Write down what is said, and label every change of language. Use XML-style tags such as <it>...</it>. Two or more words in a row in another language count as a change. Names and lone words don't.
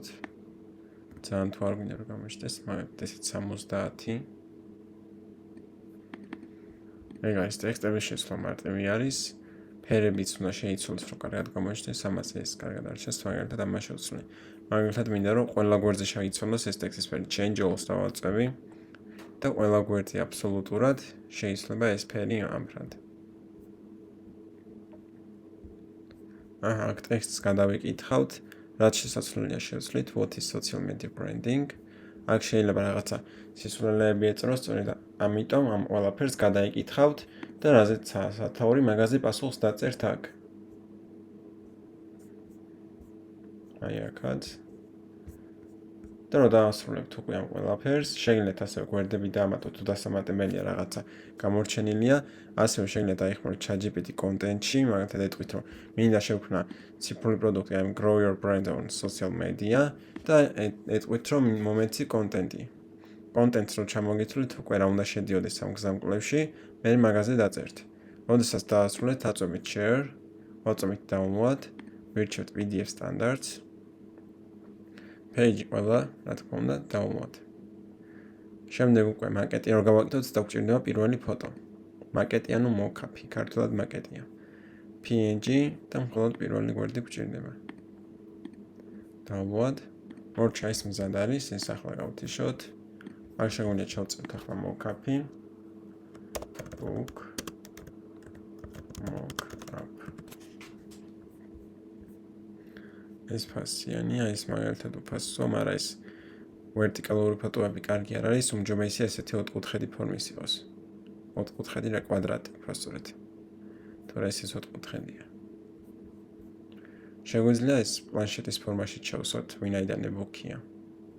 <ka>ძალიან თუ არ გვინდა რომ გამოჩნდეს, მაგალითად ესეც 70. ეგ არის ტექსტების შესვლა მარტივი არის. ფერებიც უნდა შეიცვალოს, რომ კარგად გამოჩნდეს, ამას ეს კარგად არ ჩანს, მაგალითად ამას შევცვლი. მაგალითად მინდა რომ ყველა გვერდზე შეიცვალოს ეს ტექსტის ფერი,</ka> <en>change all-</en> <ka>ს დავაწვევი და ყველა გვერდზე აბსოლუტურად შეიცვლება ეს ფერი ამბრად. აჰა, აქ ტექსტს გადავიკითხავთ, რაც შესაძლებელია შევცვლით,</ka> <en>what is social media branding.</en> <ka>აქ შეიძლება რაღაცა სისულელეები ეწროს, სწორედ ამიტომ ამ ყველაფერს გადაიკითხავთ და რაზეც სათაური მაგაზე პასუხს დაწერთ აქ. აი აქაც. და რომ დაასრულებთ უკვე ამ ყველაფერს, შეგიძლიათ ასევე გვერდები დაამატოთ, თუ დასამატებელია რაღაცა გამორჩენილია, ასევე შეგიძლიათ დაიხმაროთ ChatGPT კონტენტში, მაგალითად ეტყვით, რომ მინდა შევქმნა ციფრული პროდუქტი, აი</ka> <en>grow your brand on social media</en> <ka>და ეტყვით, რომ მომეცი კონტენტი. კონტენტს რო ჩამოგითვლით, უკვე რა უნდა შედიოდეს ამ გზამკვლევში, მე მაგაზე დაწერთ. როდესაც დაასრულეთ, აწვევით share, ვაწვევით download, ვირჩევთ</ka> <en>PDF standards.</en> <ka>page ყველა, რა თქმა უნდა, download. შემდეგ უკვე მაკეტი რო გავაკეთოთ, დაგჭირდება პირველი ფოტო. მაკეტი ანუ mock-up-ი, ქართულად მაკეტია. PNG და მხოლოდ პირველი გვერდი გვჭირდება. download. მორჩა ის მზად არის, ეს ახლა გავთიშოთ. აქ შეგვიძლია ჩავწეროთ ახლა mock-up-ი.</ka> <en>book mock-up.</en> <ka>ეს ფასიანია, ეს მაგალითად უფასოა, მაგრამ ეს ვერტიკალური ფოტოები კარგი არ არის, უმჯობესია ესეთი ოთხკუთხედი ფორმის იყოს. ოთხკუთხედი რა კვადრატი, უბრალოდ. თორე ეს ოთხკუთხედია. შეგვიძლია ეს პლანშეტის ფორმაში ჩავსვათ, ვინაიდან e-book-ია.</ka>